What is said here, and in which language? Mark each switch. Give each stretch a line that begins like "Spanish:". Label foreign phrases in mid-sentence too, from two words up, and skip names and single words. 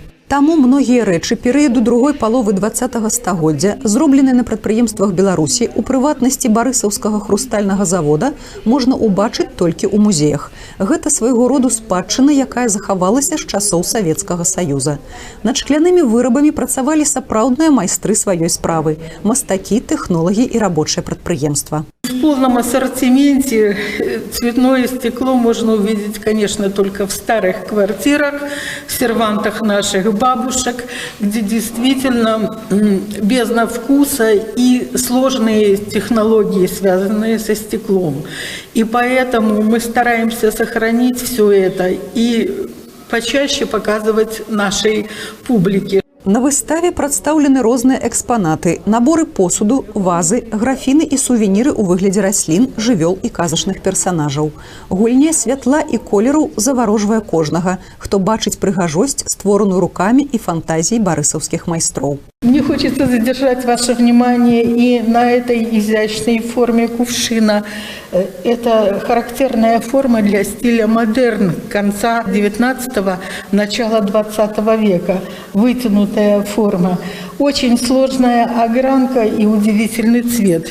Belarusian: Таму многія рэчы перыяду другой паловы 20-го стагоддзя, зробленыя на прадпрыемствах Беларусі, у прыватнасці барысаўскага хрустальнага завода, можна ўбачыць толькі ў музеях. Гэта свайго роду спадчына, якая захавалася з часоў Савецкага Саюза. Над шклянымі вырабамі працавалі сапраўдныя майстры сваёй справы, мастакі, тэхнолагі і рабочае прадпрыемства.
Russian: В полном ассортименте цветное стекло можно увидеть, конечно, только в старых квартирах, в сервантах наших бабушек, где действительно бездна вкуса и сложные технологии, связанные со стеклом. И поэтому мы стараемся сохранить все это и почаще показывать нашей публике.
Belarusian: На выставе прадстаўлены розныя экспанаты, наборы посуду, вазы, графіны і сувеніры ў выглядзе раслін, жывёл і казачных персанажаў. Гульня святла і колеру заварожвае кожнага, хто бачыць прыгажосць, створаную рукамі і фантазіяй барысаўскіх майстроў.
Russian: Мне хочется задержать ваше внимание и на этой изящной форме кувшина. Это характерная форма для стиля модерн конца 19-го, начала 20 века. Вытянутая форма. Очень сложная огранка и удивительный цвет.